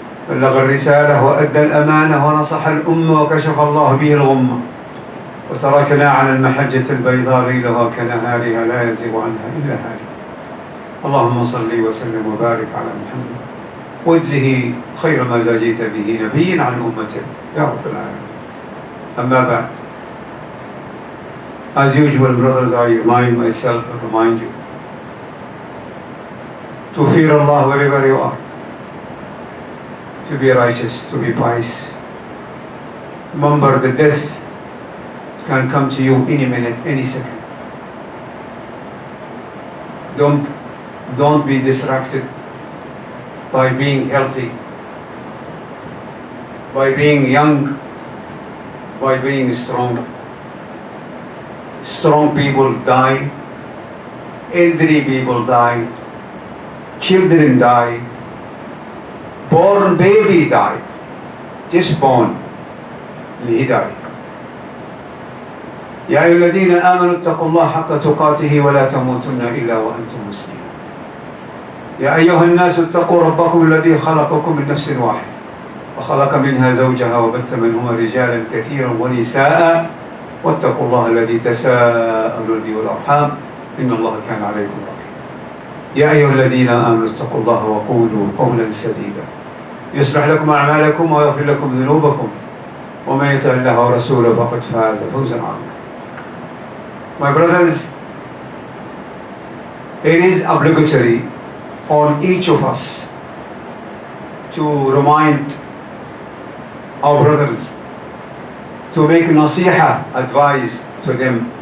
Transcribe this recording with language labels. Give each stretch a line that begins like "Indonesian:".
Arabic: بلغ الرسالة وأدى الأمانة ونصح الأمة وكشف الله به الغمة وتركنا على المحجة البيضاء ليلها كنهارها لا يزيغ عنها إلا هالك. اللهم صل وسلم وبارك على محمد واجزه خير ما جزيت به نبيا عن أمته يا رب العالمين. أما بعد,
English: as usual, brothers, I remind myself and remind you to fear Allah wherever you are, to be righteous, to be pious. Remember, the death can come to you any minute, any second. Don't be distracted by being healthy, by being young, by being strong. Strong people die, elderly people die, children die, born baby die, just born, and he died.
Arabic: يا أيها الذين آمنوا اتقوا الله حق تقاته ولا تموتن إلا وأنتم مسلمون. يا أيها الناس اتقوا ربكم الذي خلقكم من نفس واحدة وخلق منها زوجها وبث منهما رجالا كثيرا ونساء واتقوا الله الذي تساءلون به والأرحام إن الله كان عليكم رقيبا. يا أيها الذين آمنوا اتقوا الله وقولوا قولا سديدا يصلح لكم أعمالكم ويغفر لكم ذنوبكم ومن يطع الله ورسوله فقد فاز فوزا عظيما.
English: My brothers, it is obligatory on each of us to remind our brothers, to make nasiha, advice to them.